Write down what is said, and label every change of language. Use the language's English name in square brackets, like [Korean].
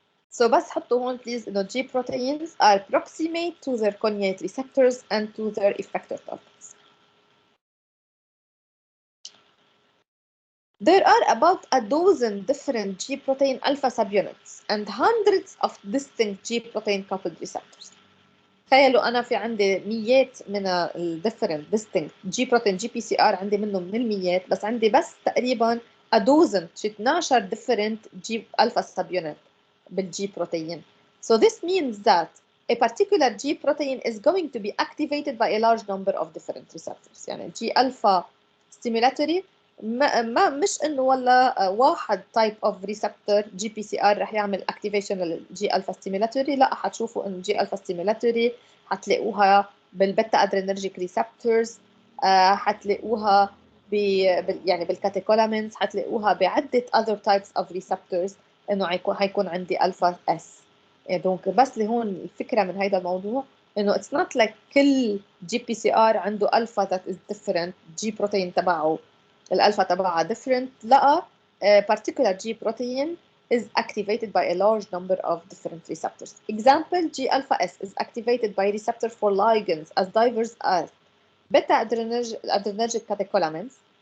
[English] So [Arabic] بس حطوا هون [English] please إنه G proteins are proximate to their cognate receptors and to their effector targets. There are about a dozen different G protein alpha subunits and hundreds of distinct G protein coupled receptors. [Arabic] تخيلوا أنا في عندي ميات من ال [English] different distinct G protein GPCR [Arabic] عندي منهم من الميات بس عندي بس تقريبا [English] a dozen 12 different G alpha subunit [Arabic] بالG protein. [English] So this means that a particular G protein is going to be activated by a large number of different receptors. [Arabic] يعني G alpha stimulatory ما مش انه والله واحد [English] type of receptor GPCR [Arabic] رح يعمل activation للجي الفا stimulatory. لا، حتشوفوا انه جي الفا stimulatory حتلاقوها بالبيتا ادرينرجيك ريسبتورز، حتلاقوها يعني بالكاتيكولامينز، حتلاقوها بعده other types of receptors انه حيكون عندي الفا اس. دونك بس اللي هون الفكره من هذا الموضوع انه [English] it's not like [Arabic] كل جي بي سي ار عنده الفا [English] that is different، [Arabic] جي بروتين تبعه الالفا تبعها different. [English] لا، particular G protein is activated by a large number of different receptors. Example, G alpha S is activated by receptor for ligands as diverse as beta adrenergic catecholamines.